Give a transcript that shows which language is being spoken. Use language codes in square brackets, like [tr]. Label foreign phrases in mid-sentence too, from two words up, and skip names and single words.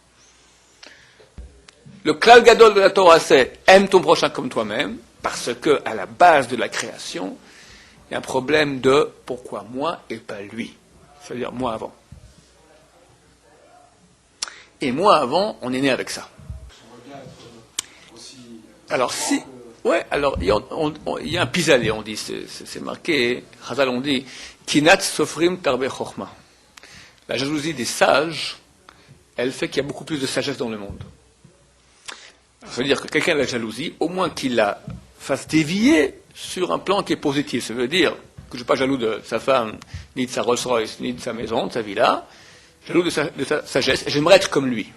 [fr] Le [he] כלל גדול [fr] de la Torah, c'est aime ton prochain comme toi-même, parce que à la base de la création, il y a un problème de pourquoi moi et pas lui. C'est-à-dire moi avant. Et moi, avant, on est né avec ça. Alors, si... Ouais, alors, il y a un pis-aller, on dit, c'est marqué, Chazal, on dit, [he] קנאת סופרים תרבה חכמה. [fr] La jalousie des sages, elle fait qu'il y a beaucoup plus de sagesse dans le monde. Ça veut dire que quelqu'un a la jalousie, au moins qu'il la fasse dévier sur un plan qui est positif. Ça veut dire que je ne suis pas jaloux de sa femme, ni de sa Rolls-Royce, ni de sa maison, de sa villa, jaloux de sa sagesse, et j'aimerais être comme lui.